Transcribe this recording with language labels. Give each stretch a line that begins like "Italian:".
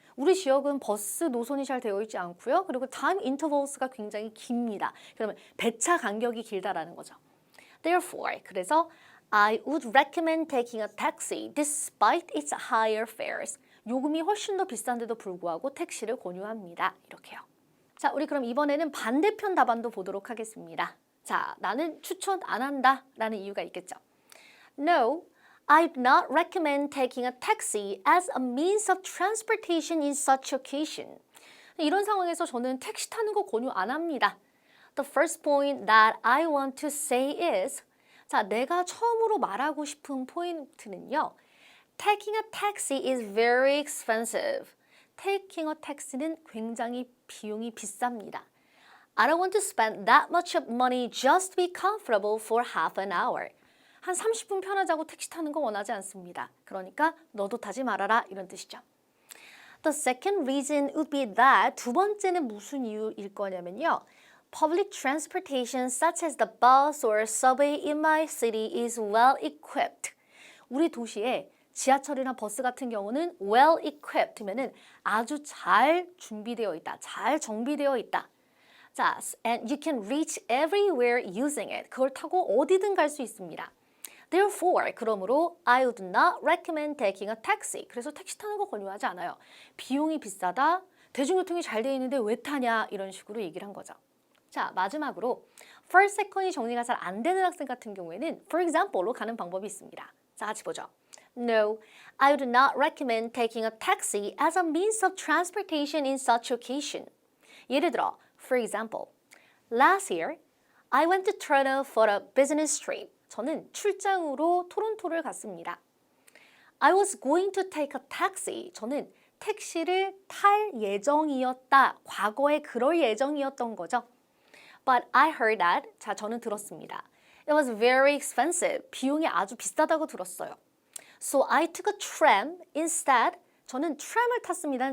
Korean: 우리 지역은 버스 노선이 잘 되어 있지 않고요. 그리고
English: time intervals
Korean: 가 굉장히 깁니다. 그러면 배차 간격이 길다라는 거죠.
English: Therefore,
Korean: 그래서
English: I would recommend taking a taxi despite its higher fares.
Korean: 요금이 훨씬 더 비싼데도 불구하고 택시를 권유합니다. 이렇게요. 자, 우리 그럼 이번에는 반대편 답안도 보도록 하겠습니다. 자, 나는 추천 안 한다 라는 이유가 있겠죠.
English: No, I'd not recommend taking a taxi as a means of transportation in such occasion.
Korean: 이런 상황에서 저는 택시 타는 거 권유 안 합니다.
English: The first point that I want to say is,
Korean: 자, 내가 처음으로 말하고 싶은 포인트는요.
English: Taking a taxi is very expensive. Taking a taxi
Korean: 는 굉장히 비용이 비쌉니다.
English: I don't want to spend that much of money just to be comfortable for half an hour.
Korean: 한 30분 편하자고 택시 타는 거 원하지 않습니다. 그러니까 너도 타지 말아라 이런 뜻이죠.
English: The second reason would be that
Korean: 두 번째는 무슨 이유일 거냐면요.
English: Public transportation such as the bus or subway in my city is well equipped.
Korean: 우리 도시에 지하철이나 버스 같은 경우는
English: well equipped
Korean: 면은 아주 잘 준비되어 있다. 잘 정비되어 있다. 자,
English: and you can reach everywhere using it.
Korean: 그걸 타고 어디든 갈 수 있습니다.
English: Therefore,
Korean: 그러므로
English: I would not recommend taking a taxi.
Korean: 그래서 택시 타는 거 권유하지 않아요. 비용이 비싸다. 대중교통이 잘 돼 있는데 왜 타냐 이런 식으로 얘기를 한 거죠. 자, 마지막으로 first, second이 정리가 잘 안 되는 학생 같은 경우에는
English: for example
Korean: 로 가는 방법이 있습니다. 자, 같이 보죠.
English: No, I would not recommend taking a taxi as a means of transportation in such occasion.
Korean: 예를 들어,
English: for example, last year, I went to Toronto for a business trip.
Korean: 저는 출장으로 토론토를 갔습니다.
English: I was going to take a taxi.
Korean: 저는 택시를 탈 예정이었다. 과거에 그럴 예정이었던 거죠.
English: But I heard that.
Korean: 자, 저는 들었습니다.
English: It was very expensive.
Korean: 비용이 아주 비싸다고 들었어요.
English: So I took a tram instead.
Korean: 저는 트램을 탔습니다.